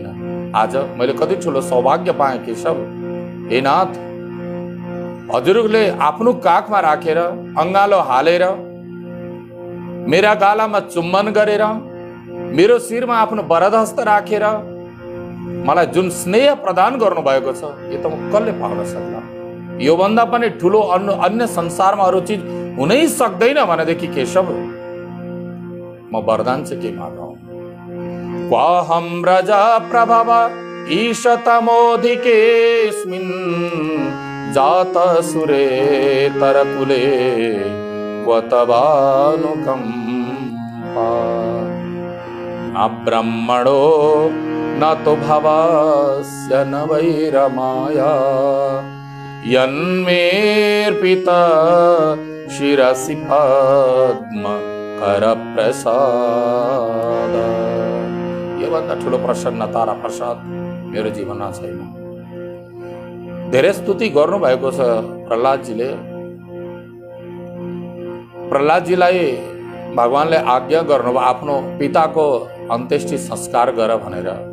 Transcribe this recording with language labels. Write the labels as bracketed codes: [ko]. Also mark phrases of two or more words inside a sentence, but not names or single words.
[ne] आज मैले कति ठुलो सौभाग्य पाएँ केशव। हे नाथ, हजुरले आफ्नो काखमा राखेर अङ्गालो हालेर मेरा गालामा चुम्बन गरेर मेरो शिरमा आफ्नो वरदहस्त राखेर मलाई जुन स्नेह प्रदान गर्नुभएको छ, यो त म कसले पाउन सक्ला? यो भन्दा पनि ठुलो अन्य संसारमा अरू चिज हुनै सक्दैन भनेदेखि केशव, म वरदान चाहिँ के मागौँ? [sa] क्वाहं रजा प्रभव ईशतमोधिकेऽस्मिन् जात सुरे तरकुले क्वतवानुकम्पा न ब्रह्मणो न तु भवस्य न वैरमाया यन्मेर्पित शिरसि पद्म करप्रसाद। [ne] योभन्दा ठुलो प्रसन्नता र प्रसाद मेरो जीवनमा छैन। धेरै स्तुति गर्नुभएको छ प्रहलादजीले। प्रहलादजीलाई भगवानले आज्ञा गर्नुभयो आफ्नो पिताको अन्त्येष्टि संस्कार गर भनेर।